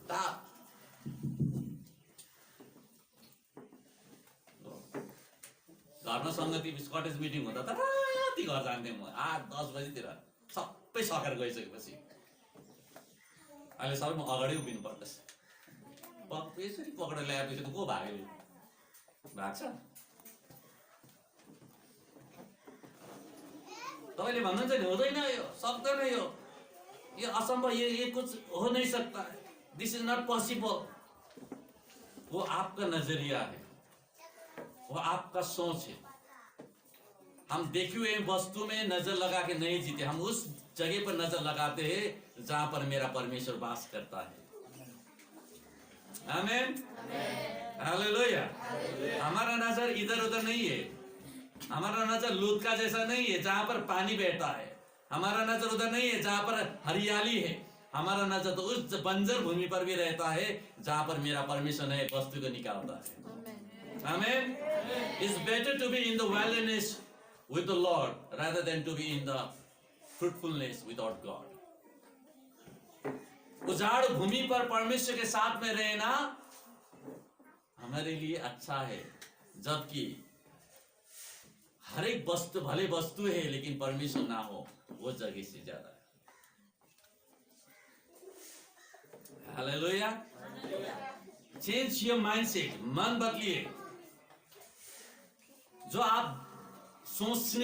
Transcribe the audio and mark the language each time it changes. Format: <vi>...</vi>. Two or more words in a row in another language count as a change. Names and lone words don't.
<ne>घरमा सङ्गति कटेज मिटिङ हुँदा त राति घर जान्थेँ म 8-10 बजीतिर सबै सकेर गइसकेपछि अहिले सबै म अगाडि उभिनु पर्दछ यसरी पक्रेर ल्याएपछि त को भाग्यो भाग्छ तपाईँले भन्नुहुन्छ नि हुँदैन यो सक्दैन यो असम्भव</ne> <hi>ये कुछ हो नहीं सकता</hi> <en>This is not possible</en> <hi>वो आपका नजरिया है वो आपका सोच है हम देखे हुए वस्तु में नजर लगा के नहीं जीते हम उस जगह पर नजर लगाते हैं जहां पर मेरा परमेश्वर वास करता है आमीन हालेलुया हमारा नजर इधर उधर नहीं है हमारा नजर लूत का जैसा नहीं है जहां पर पानी बहता है हमारा नजर उधर नहीं है जहां पर हरियाली है हमारा नजर तो उस बंजर भूमि पर भी रहता है जहां पर मेरा परमेश्वर नए वस्तु को निकालता है आमीन</hi> <en>It's better to be in the wilderness with the Lord rather than to be in the fruitfulness without God</en> <hi>उजाड़ भूमि पर परमेश्वर के साथ में रहना हमारे लिए अच्छा है जबकि हर एक वस्तु भले वस्तु है लेकिन परमेश्वर ना हो वो जगह से ज्यादा है हालेलुया</hi> <en>change your mindset</en> <hi>मन बदलिए जो आप सोचने</hi>